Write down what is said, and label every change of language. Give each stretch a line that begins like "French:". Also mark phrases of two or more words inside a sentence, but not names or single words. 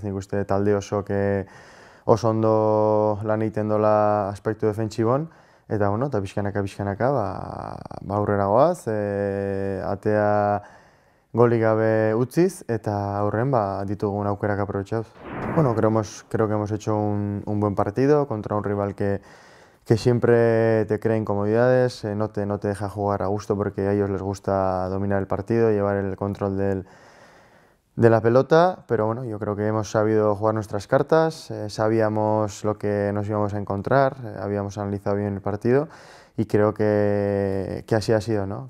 Basque: Nik uste talde oso ondo lan egiten dola aspektu defentsibon, eta pixkanaka, aurrera goaz, atea golik gabe utziz, eta aurren ditugun aukerak aprobetxauz.
Spanish: Creo que hemos hecho un buen partido contra un rival que siempre te crea incomodidades, no te deja jugar a gusto porque a ellos les gusta dominar el partido, llevar el control de la pelota, pero yo creo que hemos sabido jugar nuestras cartas, sabíamos lo que nos íbamos a encontrar, habíamos analizado bien el partido y creo que así ha sido, ¿no?